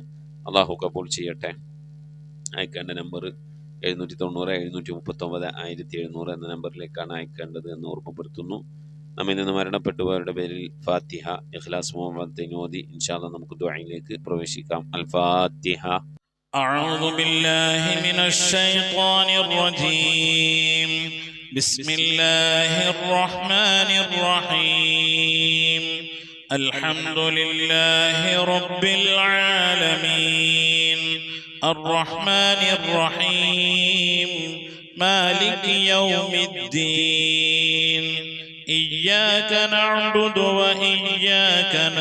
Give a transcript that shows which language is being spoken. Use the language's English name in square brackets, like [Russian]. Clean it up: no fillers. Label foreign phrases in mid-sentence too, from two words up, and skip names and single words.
[Malayalam] അള്ളാഹു കബൂൽ ചെയ്യട്ടെ. അയക്കേണ്ട നമ്പർ 790-739-1700 എന്ന നമ്പറിലേക്കാണ് അയക്കേണ്ടത് എന്ന് ഓർമ്മപ്പെടുത്തുന്നു. നമ്മിൽ നിന്ന് മരണപ്പെട്ടുപോയവരുടെ പേരിൽ ഫാത്തിഹ, ഇഖ്ലാസ്, മുഹമ്മദ് ഓതി [Arabic] إن شاء الله [Malayalam] നമുക്ക് ദുആയിലേക്ക് പ്രവേശിക്കാം. [Arabic] الفاتحة. أعوذ بالله من الشيطان الرجيم. بسم الله الرحمن الرحيم. الحمد لله رب العالمين الرحمن الرحيم مالك يوم الدين إياك نعبد وإياك